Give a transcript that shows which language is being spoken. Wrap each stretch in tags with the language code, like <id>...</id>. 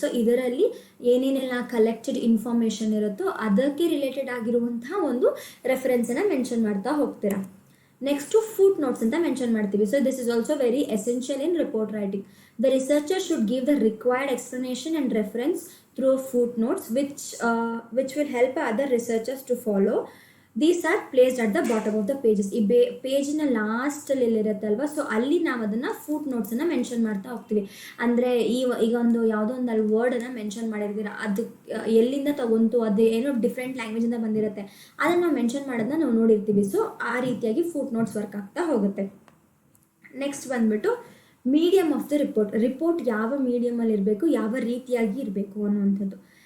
<kn>So ಇದರಲ್ಲಿ ಏನೇನೆಲ್ಲ collected information ಇರುತ್ತೋ ಅದಕ್ಕೆ ರಿಲೇಟೆಡ್ ಆಗಿರುವಂತಹ ಒಂದು ರೆಫರೆನ್ಸನ್ನು ಮೆನ್ಷನ್ ಮಾಡ್ತಾ ಹೋಗ್ತೀರಾ.</kn> <en>next foot notes</en> <kn>ಅಂತ ಮೆನ್ಷನ್ ಮಾಡ್ತೀವಿ.</kn> <en>So this is also very essential in report writing. The researcher should give the required explanation and reference through footnotes which will help other researchers to follow. These are placed at the bottom of the pages.</en> <kn>ಈ ಪೇಜಿನ ಲಾಸ್ಟಲ್ಲಿ ಇರುತ್ತಲ್ವ, so ಅಲ್ಲಿ ನಾವು ಅದನ್ನು foot ನೋಟ್ಸನ್ನು mention ಮಾಡ್ತಾ ಹೋಗ್ತೀವಿ. ಅಂದರೆ ಈಗ ಒಂದು ಯಾವುದೋ ಒಂದು ಅಲ್ಲಿ ವರ್ಡನ್ನು ಮೆನ್ಷನ್ ಮಾಡಿರ್ತೀರ, ಅದು ಎಲ್ಲಿಂದ ತಗೊಂತು, ಅದು ಏನೋ ಡಿಫ್ರೆಂಟ್ ಲ್ಯಾಂಗ್ವೇಜಿಂದ ಬಂದಿರುತ್ತೆ, ಅದನ್ನು ನಾವು ಮೆನ್ಷನ್ ಮಾಡೋದನ್ನ ನಾವು ನೋಡಿರ್ತೀವಿ. ಸೊ ಆ ರೀತಿಯಾಗಿ ಫೂಟ್ ನೋಟ್ಸ್ ವರ್ಕ್ ಆಗ್ತಾ ಹೋಗುತ್ತೆ. ನೆಕ್ಸ್ಟ್ ಬಂದ್ಬಿಟ್ಟು</kn> <en>medium of the report</en> <kn>ಯಾವ ಮೀಡಿಯಮಲ್ಲಿ ಇರಬೇಕು, ಯಾವ ರೀತಿಯಾಗಿ ಇರಬೇಕು ಅನ್ನುವಂಥದ್ದು.</kn>